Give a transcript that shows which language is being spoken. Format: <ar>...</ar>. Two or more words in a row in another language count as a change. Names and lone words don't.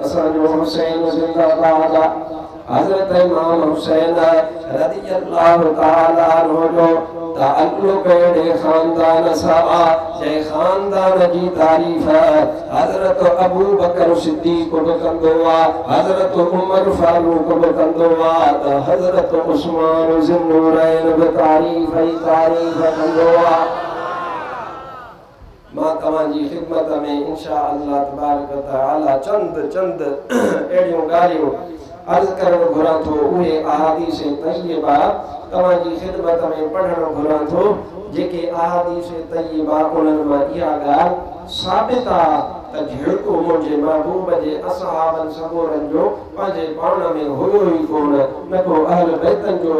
<sd>असांजो हुसैन ज़िंदाबाद आहे हज़रत इमाम हुसैन</sd> <ar>رضي الله تعالى عنه</ar> <sd>जो ताल्लुक़ अहिड़े ख़ानदान सां आहे जंहिं ख़ानदान जी तारीफ़ हज़रत अबू बकर सिद्दीक़ बि कंदो आहे हज़रत उमर फारूक बि कंदो आहे त हज़रत उस्मान ज़ुन्नूरैन बि तारीफ़ ई तारीफ़ कंदो आहे मां तव्हांजी ख़िदमत में</sd> <ar>إن شاء الله تبارك وتعالى</ar> <sd>चंद अहिड़ियूं ॻाल्हियूं अर्ज़ करणु घुरां थो उहे</sd> <ar>أحاديث طيبة</ar> <sd>तव्हांजी ख़िदमत में पढ़णु घुरां थो जेके</sd> <ar>أحاديث طيبة</ar> <sd>उन्हनि मां इहा ॻाल्हि साबित आहे त झिड़को मुंहिंजे महबूब जे असहाबनि सबूरनि जो पंहिंजे पाण में हुयो ई कोन न को अहल बैतनि जो</sd>